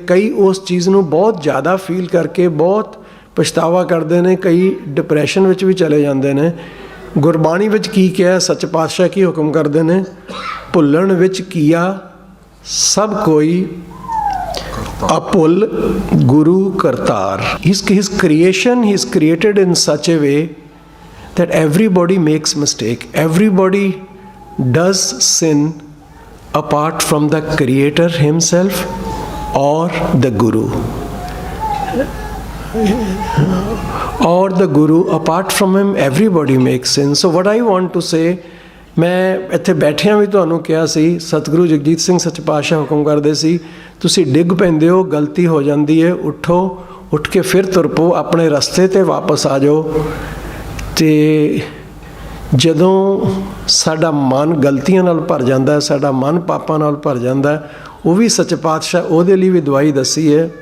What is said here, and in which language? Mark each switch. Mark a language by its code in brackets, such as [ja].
[pa] ਕਈ ਉਸ ਚੀਜ਼ ਨੂੰ ਬਹੁਤ ਜ਼ਿਆਦਾ ਫੀਲ ਕਰਕੇ ਬਹੁਤ ਪਛਤਾਵਾ ਕਰਦੇ ਨੇ, ਕਈ ਡਿਪਰੈਸ਼ਨ ਵਿੱਚ ਵੀ ਚਲੇ ਜਾਂਦੇ ਨੇ। ਗੁਰਬਾਣੀ ਵਿੱਚ ਕੀ ਕਿਹਾ, ਸੱਚ ਪਾਤਸ਼ਾਹ ਕੀ ਹੁਕਮ ਕਰਦੇ ਨੇ? ਭੁੱਲਣ ਵਿੱਚ ਕੀਆ ਸਭ ਕੋਈ, ਅਭੁੱਲ ਗੁਰੂ Kartar. [en] His creation, he is created in such a way that everybody makes mistake. Everybody does sin apart from the Creator himself or the Guru. Or the Guru, apart from him everybody makes sin. So what I want to say, [pa] ਮੈਂ ਇੱਥੇ ਬੈਠਿਆਂ ਵੀ ਤੁਹਾਨੂੰ ਕਿਹਾ ਸੀ, ਸਤਿਗੁਰੂ ਜਗਜੀਤ ਸਿੰਘ ਸੱਚ ਪਾਤਸ਼ਾਹ ਹੁਕਮ ਕਰਦੇ ਸੀ, ਤੁਸੀਂ ਡਿੱਗ ਪੈਂਦੇ ਹੋ, ਗਲਤੀ ਹੋ ਜਾਂਦੀ ਹੈ, ਉੱਠੋ, ਉੱਠ ਕੇ ਫਿਰ ਤੁਰ ਪਓ, ਆਪਣੇ ਰਸਤੇ 'ਤੇ ਵਾਪਸ ਆ ਜਾਓ। ਅਤੇ ਜਦੋਂ ਸਾਡਾ ਮਨ ਗਲਤੀਆਂ ਨਾਲ ਭਰ ਜਾਂਦਾ, ਸਾਡਾ ਮਨ ਪਾਪਾਂ ਨਾਲ ਭਰ ਜਾਂਦਾ, ਉਹ ਵੀ ਸੱਚ ਪਾਤਸ਼ਾਹ ਉਹਦੇ ਲਈ ਵੀ ਦਵਾਈ ਦੱਸੀ ਹੈ।